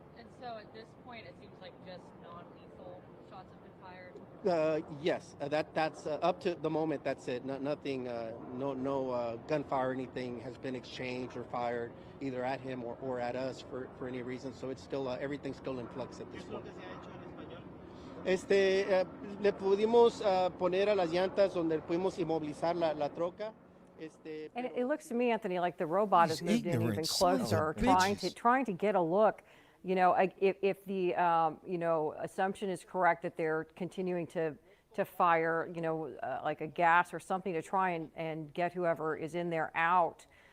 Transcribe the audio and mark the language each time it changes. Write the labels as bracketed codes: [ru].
[en] And so at this point, it seems like just non-lethal shots have been fired. Yes, that's up to the moment. That's it. Nothing. No gunfire or anything has been exchanged or fired either at him or at us for any reason. So it's still everything's still in flux at this point. [es] Le pudimos poner a las llantas donde pudimos inmovilizar la troca. [en] And it looks to me, Anthony, like the robot has moved in even closer, trying to get a look. You know, if the assumption is correct that they're continuing to fire, like a gas or something to try and get whoever is in there out.